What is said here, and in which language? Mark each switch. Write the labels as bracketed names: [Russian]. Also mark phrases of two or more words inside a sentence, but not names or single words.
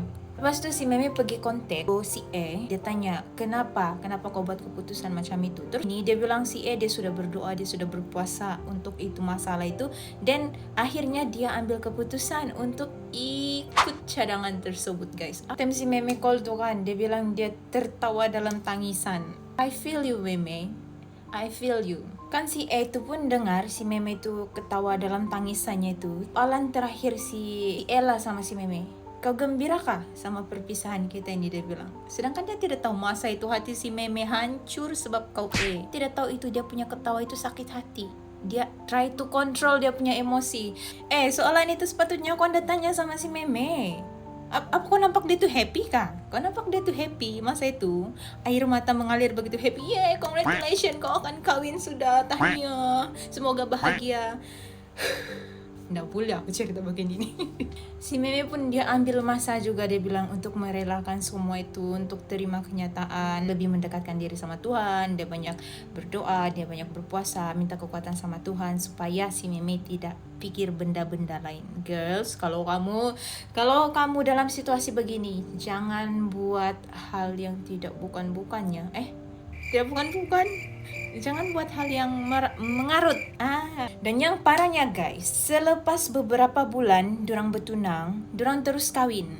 [Malay] Lepas tu si Meme pergi kontak si dia tanya, kenapa kau buat keputusan macam itu? Terus ni dia bilang si dia sudah berdoa, dia sudah berpuasa untuk itu masalah itu, dan akhirnya dia ambil keputusan untuk ikut cadangan tersebut guys. Time si Meme call tu kan, dia bilang dia tertawa dalam tangisan. [English] I feel you Meme, I feel you. [Malay] Kan si itu pun dengar si Meme itu ketawa dalam tangisannya itu. Alan terakhir si Ella sama si Meme, kau gembira kah sama perpisahan kita ini, dia bilang. Sedangkan dia tidak tahu masa itu hati si Meme hancur sebab kau tidak tahu itu dia punya ketawa itu sakit hati. Dia [English] try to control [Malay] dia punya emosi. Soalan itu sepatutnya kau anda tanya sama si Meme. Apa kau nampak dia tuh happy kah? Kau nampak dia tuh happy masa itu? Air mata mengalir begitu happy. Congratulations, kau akan kawin sudah, tahniah. Semoga bahagia. nggak boleh aku cerita bagian ini. Si Meme pun dia ambil masa juga, dia bilang untuk merelakan semua itu, untuk terima kenyataan, lebih mendekatkan diri sama Tuhan. Dia banyak berdoa, dia banyak berpuasa, minta kekuatan sama Tuhan supaya si Meme tidak pikir benda-benda lain. Girls, kalau kamu dalam situasi begini, jangan buat hal yang tidak bukan-bukannya. Tidak bukan-bukan. Jangan buat hal yang mengarut. Dan yang parahnya guys, selepas beberapa bulan dorang bertunang, dorang terus kawin.